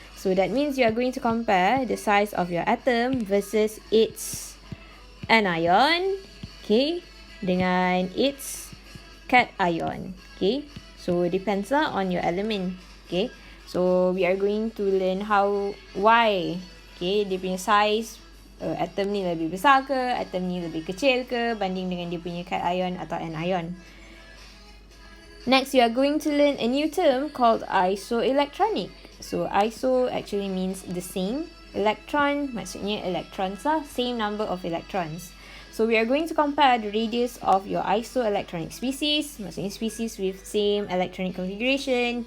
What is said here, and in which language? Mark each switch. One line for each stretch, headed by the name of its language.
English: So that means you are going to compare the size of your atom versus its anion, okay, dengan its cation. Okay, so depends lah on your element. Okay, so we are going to learn why.
Malay: Okay, dia punya size atom ni lebih besar ke, atom ni lebih kecil ke banding dengan dia punya cation atau anion.
English: Next, you are going to learn a new term called isoelectronic. So iso actually means the same. Electron
Malay: maksudnya
English: electrons lah, same number of electrons. So we are going to compare the radius of your isoelectronic species,
Malay: maksudnya
English: species with same electronic configuration.